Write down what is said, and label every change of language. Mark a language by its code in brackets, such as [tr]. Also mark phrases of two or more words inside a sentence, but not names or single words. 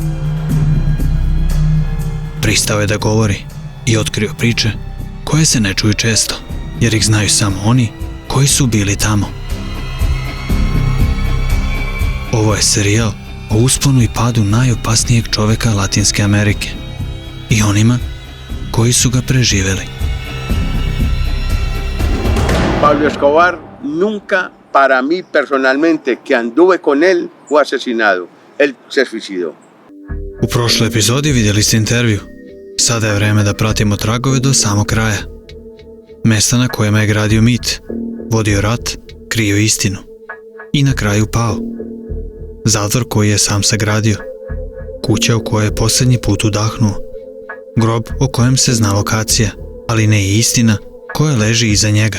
[sr] Pristao je da govori i otkrio priče koje se ne čuju često, jer ih znaju samo oni koji su bili tamo. Ovo je serijal o usponu i padu najopasnijeg čoveka Latinske Amerike i onima koji su ga preživeli. [es] Pablo Escobar nunca para mí personalmente que anduve con él fue asesinado. Él se suicidó. [sr] U prošloj epizodi vidjeli ste intervju. Sada je vreme da pratimo tragove do samog kraja. Mesta na kojima je gradio mit, vodio rat, krio istinu i na kraju pao. Zatvor koji je sam sagradio, kuća u kojoj je posljednji put udahnuo, grob o kojem se zna lokacija, ali ne i istina koja leži iza njega.